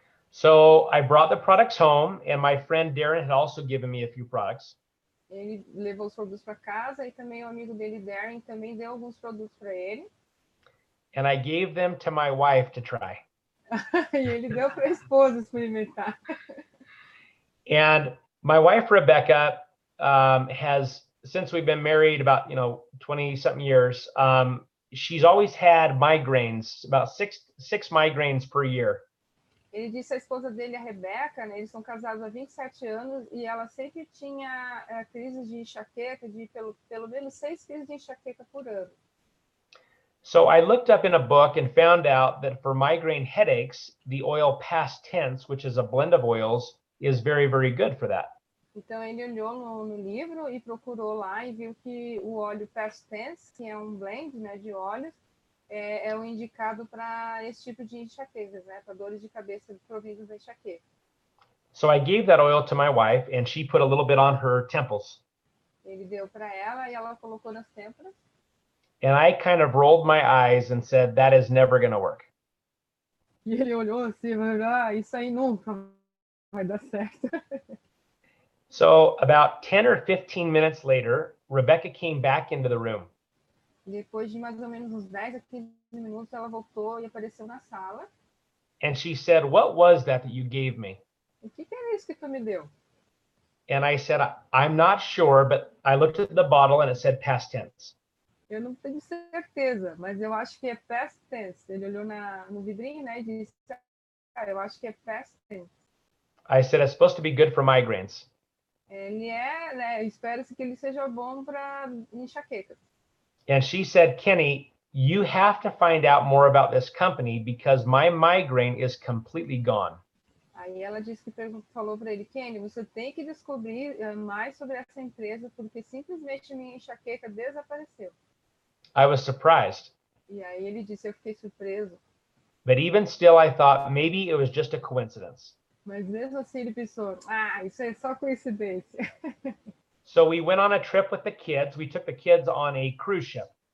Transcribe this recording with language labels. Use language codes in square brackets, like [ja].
[en] So I brought the products home, and my friend Darren had also given me a few products. [pt] Ele levou os produtos para casa e também o amigo dele, Darren, também deu alguns produtos para ele. [en] And I gave them to my wife to try. [pt] E ele deu para a esposa experimentar. [en] And my wife, Rebecca, has, since we've been married about, 20-something years, she's always had migraines, about six migraines per year. [pt] Ele disse a esposa dele, a Rebeca, né, eles são casados há 27 anos e ela sempre tinha crises de enxaqueca, de pelo menos 6 crises de enxaqueca por ano. [en] So I looked up in a book and found out that for migraine headaches, the oil past tense, which is a blend of oils, is very, very good for that. [pt] Então ele olhou no livro e procurou lá e viu que o óleo past tense, que é um blend, né, de óleos, é o indicado para esse tipo de enxaquecas, né, para dores de cabeça provindas da enxaqueca. [en] So I gave that oil to my wife, and she put a little bit on her temples. [pt] Ele deu para ela e ela colocou nas têmporas. [en] And I kind of rolled my eyes and said, that is never going to work. [pt] E ele olhou assim, isso aí nunca vai dar certo. [en] So about 10 or 15 minutes later, Rebecca came back into the room. [pt] Depois de mais ou menos uns 10 a 15 minutos, ela voltou e apareceu na sala. [en] And she said, what was that you gave me? [pt] O que era isso que tu me deu? [en] And I said, I'm not sure, but I looked at the bottle and it said past tense. [pt] Eu não tenho certeza, mas eu acho que é past tense. Ele olhou no vidrinho, né, e disse, eu acho que é past tense. [en] I said, it's supposed to be good for migraines. [pt] Ele né, espera-se que ele seja bom para enxaquecas. [en] And she said, Kenny, you have to find out more about this company because my migraine is completely gone. [pt] Aí ela disse que falou para ele, Kenny, você tem que descobrir mais sobre essa empresa porque simplesmente minha enxaqueca desapareceu. [en] I was surprised. [pt] E aí ele disse, eu fiquei surpreso. [en] But even still, I thought maybe it was just a coincidence. [pt] Mas mesmo assim ele pensou, isso é só coincidência. [en] So we went on a trip with the kids. We took the kids on a cruise ship.